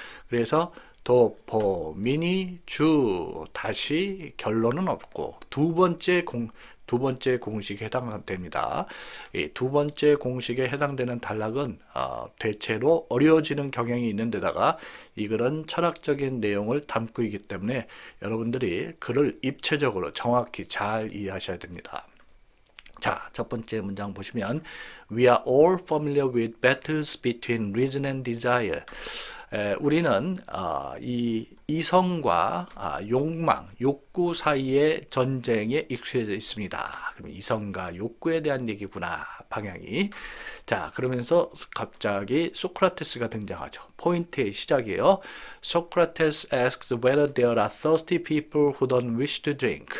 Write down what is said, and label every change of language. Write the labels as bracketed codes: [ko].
[ko] 그래서 도포미니 주 다시 결론은 없고 두 번째 공식에 해당됩니다. 이 두 번째 공식에 해당되는 단락은 대체로 어려워지는 경향이 있는 데다가 이 글은 철학적인 내용을 담고 있기 때문에 여러분들이 글을 입체적으로 정확히 잘 이해하셔야 됩니다. 자, 첫 번째 문장 보시면 [en] We are all familiar with battles between reason and desire. [ko] 우리는 이 이성과 욕망, 욕구 사이의 전쟁에 익숙해져 있습니다. 그럼 이성과 욕구에 대한 얘기구나, 방향이. 자, 그러면서 갑자기 소크라테스가 등장하죠. 포인트의 시작이에요. [en] Socrates asks whether there are thirsty people who don't wish to drink.